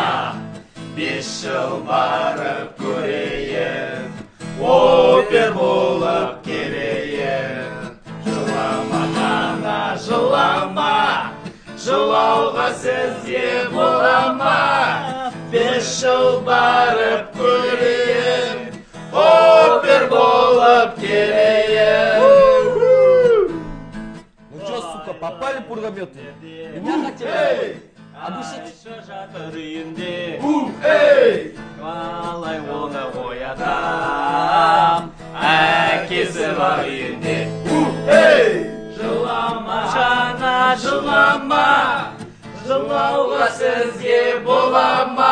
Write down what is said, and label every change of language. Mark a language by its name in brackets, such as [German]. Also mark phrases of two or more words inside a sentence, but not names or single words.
[Kazakh] 5 жыл барып көрейін, опер болып келейін. Жылама ана жылама, жылауға сізге болама. 5 жыл барып көрейін, опер болып келейін. [Russian] Ну чё, сука, попали пургометы? Меня хотели обучить? [Kazakh] Жатыр үйінде, қалай оны оятам? Әкесі бар үйінде, жылама жана жылама, жылауға сізге болама.